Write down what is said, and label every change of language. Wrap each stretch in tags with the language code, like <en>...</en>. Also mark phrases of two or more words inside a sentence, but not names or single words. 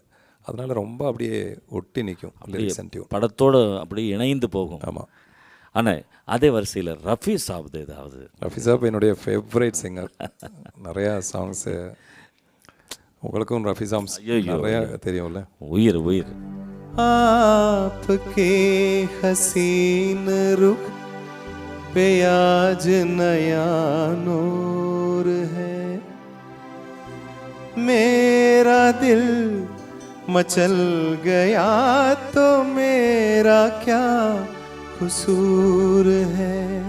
<ta>அதனால ரொம்ப அப்படியே ஒட்டி நிற்கும்</ta> <en>lyrics and tune.</en> <ta>படத்தோடு அப்படியே இணைந்து போகும். ஆமாம். ஆனால் அதே வரிசையில் ரஃபி சாப்து ஏதாவது? ரஃபி சாப் என்னுடைய</ta> <en>favourite singer.</en> <ta>நிறையா சாங்ஸு உங்களுக்கும் ரஃபி சாங்ஸ் நிறையா தெரியும்ல. உயிர் உயிர்.</ta> <hi>आपके हसीन रुख पे आज नया नूर है, मेरा दिल मचल गया तो मेरा क्या कसूर है।</hi>